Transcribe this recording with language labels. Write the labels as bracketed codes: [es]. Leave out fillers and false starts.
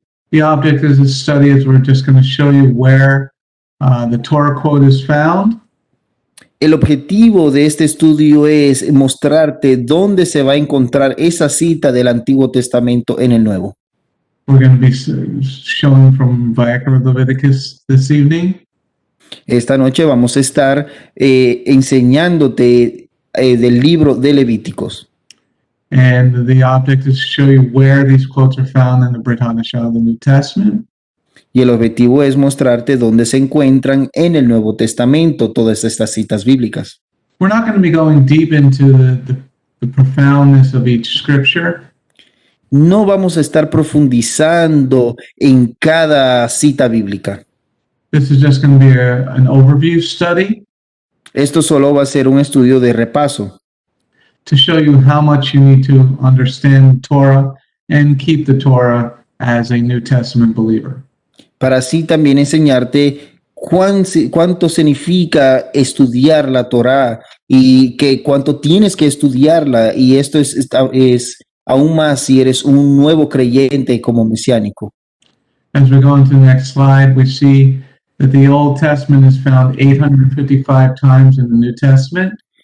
[en] The object of this study is we're just going to show you where the Torah quote is found. [es] El objetivo de este estudio es mostrarte dónde se va a encontrar esa cita del Antiguo Testamento en el Nuevo. [en] We're going to be showing from Vayikra Leviticus this evening. [es] Esta noche vamos a estar enseñándote del libro de Levíticos. [en] And the object is to show you where these quotes are found in the Brit Hadashah, the New Testament. [es] Y el objetivo es mostrarte dónde se encuentran en el Nuevo Testamento todas estas citas bíblicas. [en] We're not going to be going deep into the profoundness of each scripture. [es] No vamos a estar profundizando en cada cita bíblica. [en] This is just going to be an overview study. [es] Esto solo va a ser un estudio de repaso. [en] To show you how much you need to understand Torah and keep the Torah as a New Testament believer. [es] Para así también enseñarte cuánto significa estudiar la Torá y cuánto tienes que estudiarla. Y esto es aún más si eres un nuevo creyente como mesiánico. [en] As we go on to the next slide, we see that the Old Testament is found 855 times in the New Testament.